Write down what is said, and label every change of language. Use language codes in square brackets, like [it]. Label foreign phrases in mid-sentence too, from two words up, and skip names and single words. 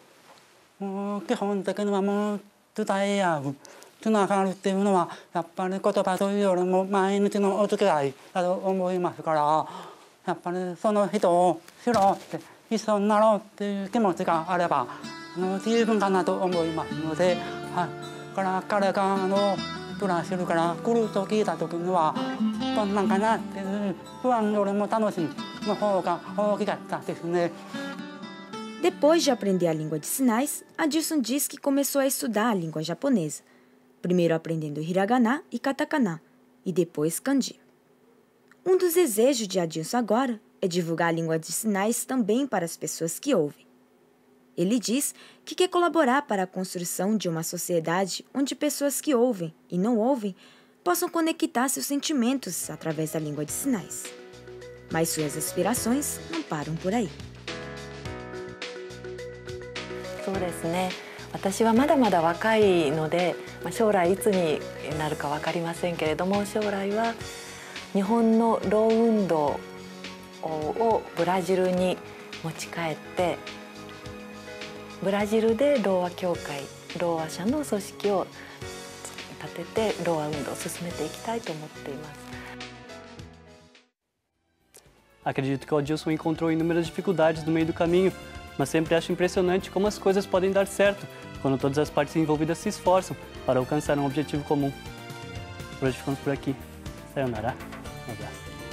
[ja] もう基本的にはもう伝え合う、つながるっていうのはやっぱり言葉というよりも毎日のお付き合いだと思いますから、やっぱりその人を知ろうって一緒になろうっていう気持ちがあれば十分かなと思いますので、はい。から彼がブラジルから来ると聞いた時にはどんなんかなっていう不安よりも楽しみの方が大きかったですね。 [pt] Depois de aprender a língua de sinais, Adilson diz que começou a estudar a língua japonesa, primeiro aprendendo hiragana e katakana, e depois kanji. Um dos desejos de Adilson agora é divulgar a língua de sinais também para as pessoas que ouvem. Ele diz que quer colaborar para a construção de uma sociedade onde pessoas que ouvem e não ouvem possam conectar seus sentimentos através da língua de sinais. Mas suas aspirações não param por aí. [ja] そうですね。私はまだまだ若いので、将来いつになるか分かりませんけれども、将来は日本のろう運動をブラジルに持ち帰って。ブラジルでろうあ協会、ろうあ者の組織を立ててろうあ運動を進めていきたいと思っています。 [pt] Acredito que o Adilson encontrou inúmeras dificuldades no meio do caminho, mas sempre acho impressionante como as coisas podem dar certo quando todas as partes envolvidas se esforçam para alcançar um objetivo comum. Por hoje ficamos por aqui. Sayonara. Um abraço.